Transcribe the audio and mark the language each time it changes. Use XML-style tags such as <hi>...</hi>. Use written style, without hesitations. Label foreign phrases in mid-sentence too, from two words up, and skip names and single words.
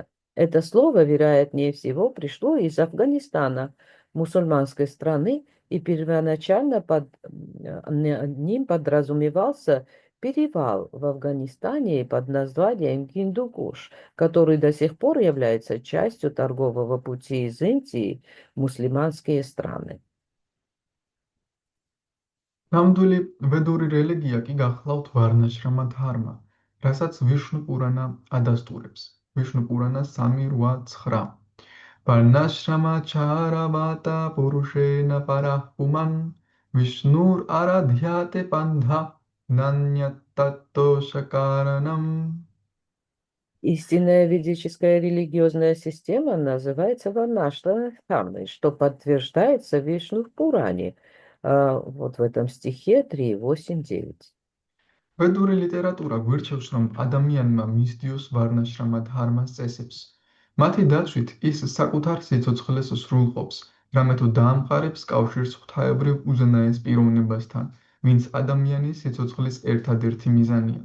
<ru>Это слово, вероятнее всего, пришло из Афганистана, мусульманской страны, и первоначально под ним подразумевался перевал в Афганистане под названием Гиндукуш, который до сих пор является частью торгового пути из Индии в мусульманские страны.</ru> <ka>ნამდვილი ვედური რელიგია კი გახლავთ ვარნაშრამა დჰარმა, რასაც ვიშნუ პურანა ადასტურებს.</ka> <sa>ვიშნუ პურანა 3:8-9. वर्णाश्रमाचारवता पुरुषेण परः पुमान् विष्णुराराध्यते पन्था नान्यत्तत्तोषकारणम्.</sa> <ru>Истинная ведическая религиозная система называется Варнашрама, что подтверждается в Вишну в Пуране, вот в этом стихе 3:8-9.</ru> <ka>ვედური ლიტერატურა გვირჩევს, რომ ადამიანმა მისდიოს ვარნაშრამა დჰარმას წესებს. მათი დაცვით ის საკუთარ სიცოცხლეს სრულყოფს, რამე თუ დაამყარებს კავშირს ღვთაებრივ უზენაეს პიროვნებასთან, ვინც ადამიანის სიცოცხლის ერთადერთი მიზანია.</ka>